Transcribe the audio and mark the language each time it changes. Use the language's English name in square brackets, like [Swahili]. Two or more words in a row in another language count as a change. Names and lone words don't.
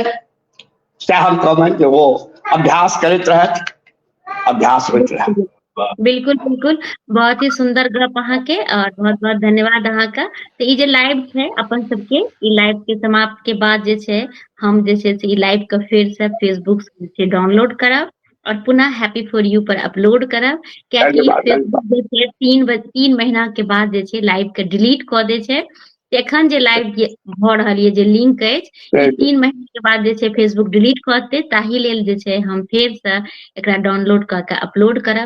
[Maithili] से हम कहबनि जे वो अभ्यास करैत रहत, अभ्यास होइत रहत। बिल्कुल बिल्कुल, बहुत ही सुंदर गप अहाँ के और बहुत बहुत धन्यवाद अहाँ का। तो ई जे लाइव है अपन सबके ई लाइव के समाप्त के बाद जे छै हम जे छै से ई लाइव के फिर से फेसबुक से डाउनलोड करब और पुनः हैप्पी फॉर यू पर अपलोड करब। कियाकि फेसबुक जे छै 3 महीना के बाद जे छै लाइव के डिलीट कऽ दै छै। एखन जे लाइव भ रहल ये जे लिंक अछि ई 3 महीना के बाद जे छै फेसबुक डिलीट कऽ देतै। ताहि लेल जे छै हम फेर से एकरा डाउनलोड कऽ के अपलोड करब।